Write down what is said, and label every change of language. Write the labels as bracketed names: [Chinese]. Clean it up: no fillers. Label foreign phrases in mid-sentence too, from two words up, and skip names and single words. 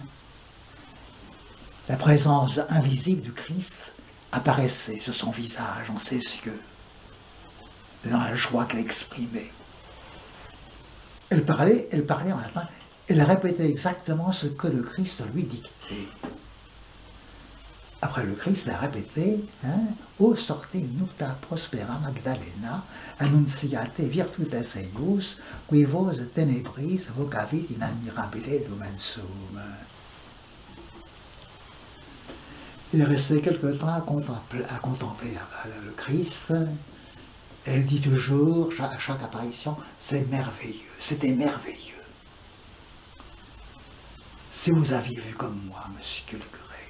[French] La présence invisible du Christ apparaissait sur son visage, en ses yeux, dans la joie qu'elle exprimait. Elle parlait en latin, elle répétait exactement ce que le Christ lui dictait. Après le Christ l'a répété, hein, [Latin] « O sorte nupta prospera Magdalena, annunciate virtutes eius, qui vos tenebris vocavit in admirabile lumen suum. [French] » Il est resté quelque temps à contempler le Christ. Elle dit toujours, à chaque apparition, c'est merveilleux, c'était merveilleux. Si vous aviez vu comme moi, monsieur le curé.